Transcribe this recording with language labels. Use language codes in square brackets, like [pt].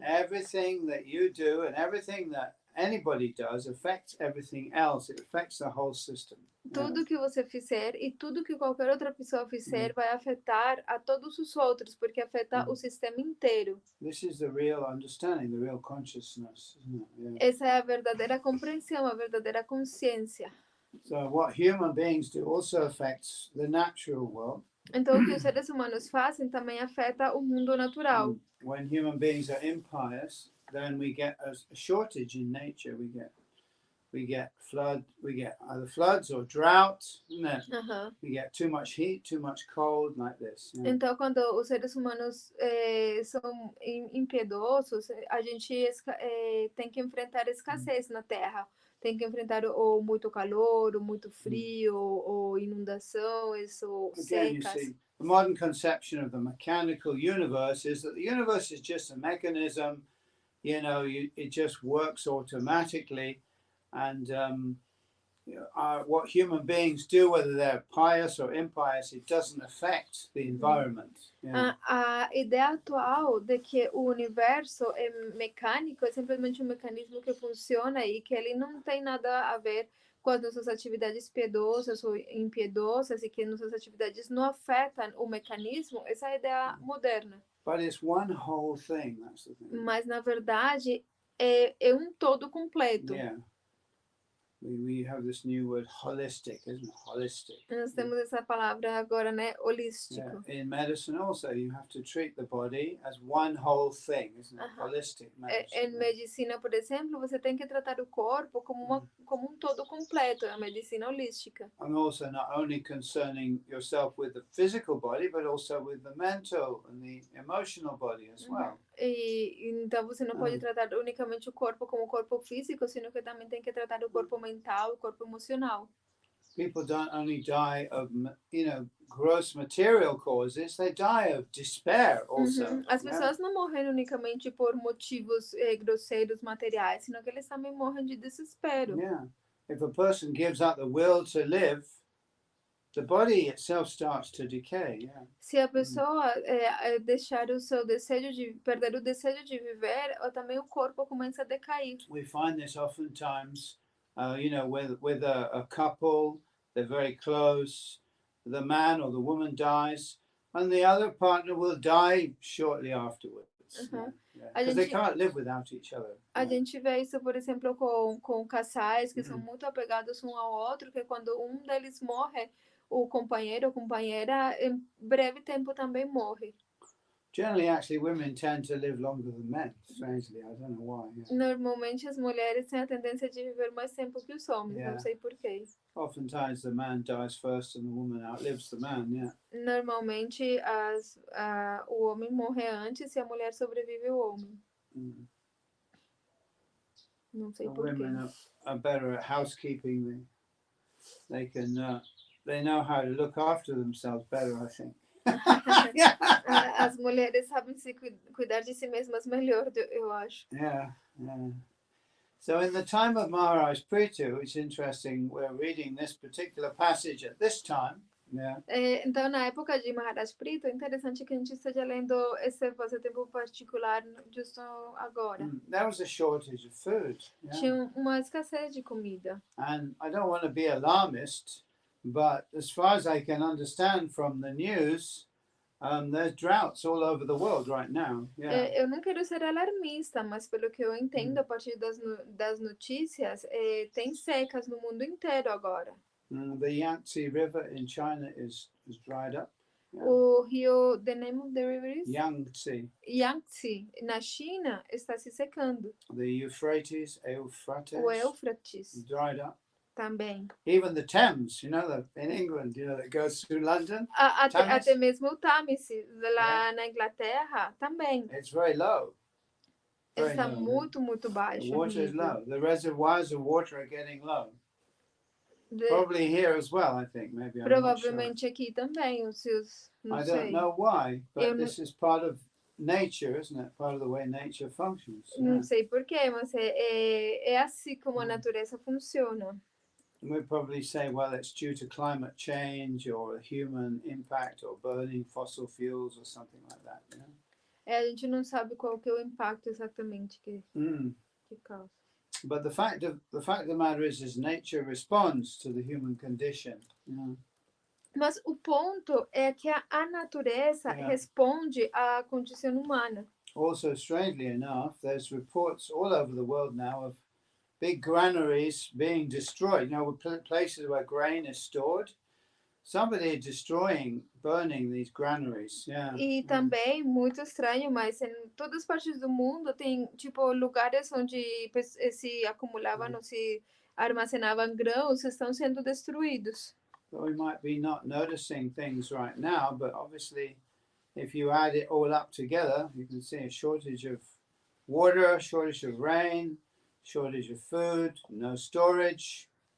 [en] Everything that you do and everything that anybody does affects everything else. It affects the whole system. [pt] Tudo que você fizer e tudo que qualquer outra pessoa fizer vai afetar a todos os outros, porque afeta o sistema inteiro. [en] This is the real understanding, the real consciousness, isn't it? Yeah. [pt] Essa é a verdadeira compreensão, a verdadeira consciência. [en] So what human beings do also affects the natural world. [pt] Então, o que os seres humanos fazem também afeta o mundo natural. [en] When human beings are impious, then we get a shortage in nature. We get either floods or drought, isn't it? We get too much heat, too much cold, like this. Yeah. [pt] Então, quando os seres humanos são impiedosos, a gente tem que enfrentar escassez na Terra. Tem que enfrentar ou muito calor, ou muito frio, ou inundações, ou [en] Again, [pt] secas. [en] you see, the modern conception of the mechanical universe is that the universe is just a mechanism. You know, it just works automatically. And what human beings do, whether they're pious or impious, it doesn't affect the environment. Yeah. [pt] A ideia atual de que o universo é mecânico é simplesmente um mecanismo que funciona e que ele não tem nada a ver com as nossas atividades piedosas ou impiedosas e que nossas atividades não afetam o mecanismo. Essa é a ideia moderna. [en] But it's one whole thing, that's the thing. [pt] Mas, na verdade, é um todo completo. [en] Yeah. We have this new word, holistic, isn't it? Holistic. [pt] Nós temos essa palavra agora, né? Holístico. [en] Yeah. In medicine also, you have to treat the body as one whole thing, isn't it? Holistic medicine. [pt] Em medicina, por exemplo, você tem que tratar o corpo como um todo completo, é a medicina holística. [en] And also not only concerning yourself with the physical body, but also with the mental and the emotional body as well. [pt] E então você não pode tratar unicamente o corpo como corpo físico, sino que também tem que tratar o corpo mental, o corpo emocional. [en] People don't only die of, gross material causes, they die of despair also. [pt] As pessoas não morrem unicamente por motivos grosseiros materiais, sino que eles também morrem de desespero. [en] Yeah. If a person gives up the will to live, the body itself starts to decay. Yeah. [pt] Se a pessoa deixar o seu desejo perder o desejo de viver, também o corpo começa a decair. [en] We find this oftentimes, with a couple, they're very close, the man or the woman dies, and the other partner will die shortly afterwards. Because they can't live without each other. [pt] A gente vê isso, por exemplo, com casais que são muito apegados um ao outro, que quando um deles morre, o companheiro ou companheira, em breve tempo também morre. [en] Generally, actually, women tend to live longer than men, strangely. I don't know why. Yeah. [pt] Normalmente, as mulheres têm a tendência de viver mais tempo que os homens, não sei porquê. [en] Oftentimes, the man dies first and the woman outlives the man, yeah. [pt] Normalmente, o homem morre antes e a mulher sobrevive ao homem. Não sei porquê. [en] Women are better at housekeeping. They know how to look after themselves better, I think. [pt] As mulheres sabem se cuidar de si mesmas melhor, eu acho. [en] Yeah. So in the time of Maharaj Pritu, it's interesting, we're reading this particular passage at this time. Yeah. [pt] Então, na época de Maharaj Pritu, é interessante que a gente esteja lendo esse passatempo particular justo agora. [en] There was a shortage of food. Yeah. [pt] Tinha uma escassez de comida. [en] And I don't want to be alarmist, but as far as I can understand from the news, there's droughts all over the world right now. Yeah. [pt] Eu não quero ser alarmista, mas pelo que eu entendo a partir das notícias, tem secas no mundo inteiro agora. [en] The Yangtze River in China is dried up. Yeah. [pt] O rio, [en] the name of the river is? Yangtze, [pt] na China, está se secando. [en] The Euphrates, [pt] o Éufrates, [en] dried up. [pt] Também. [en] Even the Thames, in England, that goes through London. [pt] Até mesmo o Thames, lá na Inglaterra, também. [en] It's very low. [pt] Está muito, muito baixo. [en] The water is low. The reservoirs of water are getting low. Probably here as well, I think. Maybe. [pt] Provavelmente aqui também, os seus. Não sei. [en] I don't know why, but this is part of nature, isn't it? Part of the way nature functions. [pt] Não sei porquê, mas é assim como a natureza funciona. [en] We'd probably say, well, it's due to climate change or human impact or burning fossil fuels or something like that. [pt] A gente não sabe qual que é o impacto exatamente que causa. [en] But the fact of the matter is nature responds to the human condition. [pt] Mas o ponto é que a natureza responde à condição humana. [en] Also, strangely enough, there's reports all over the world now of big granaries being destroyed. Places where grain is stored. Somebody destroying, burning these granaries. [pt] E também, muito estranho, mas em todas as partes do mundo tem, tipo, lugares onde se acumulavam, se armazenavam grãos, estão sendo destruídos. [en] So we might be not noticing things right now, but obviously if you add it all up together, you can see a shortage of water, shortage of rain, shortage of food, no storage.